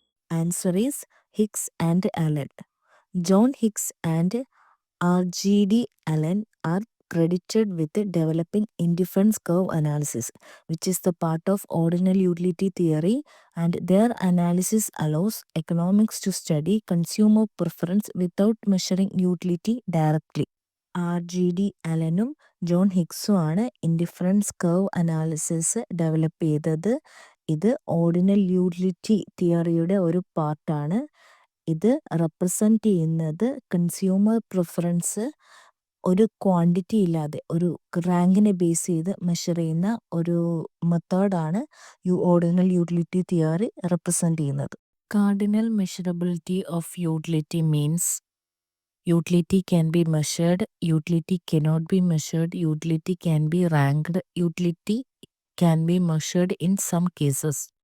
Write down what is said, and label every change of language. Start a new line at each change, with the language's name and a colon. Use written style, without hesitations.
English: Answer is Hicks and Allen. John Hicks and RGD Allen are credited with developing indifference curve analysis, which is the part of ordinal utility theory, and their analysis allows economics to study consumer preference without measuring utility directly.
Malayalam: RGD അലനും John ഹിക്സും ആണ് indifference curve analysis develop ചെയ്തത്. ഇത് ordinal utility തിയറിയുടെ ഒരു പാർട്ടാണ്. ഇത് represent ചെയ്യുന്നത് consumer preference ഒരു quantity ഇല്ലാതെ ഒരു റാങ്കിനെ ബേസ് ചെയ്ത് മെഷർ ചെയ്യുന്ന ഒരു മെത്തേഡാണ് ഓർഡിനൽ യൂട്ടിലിറ്റി തിയറി റെപ്രസെൻ്റ് ചെയ്യുന്നത്.
English: Cardinal measurability of utility means utility can be measured, utility cannot be measured, utility can be ranked, utility can be measured in some cases.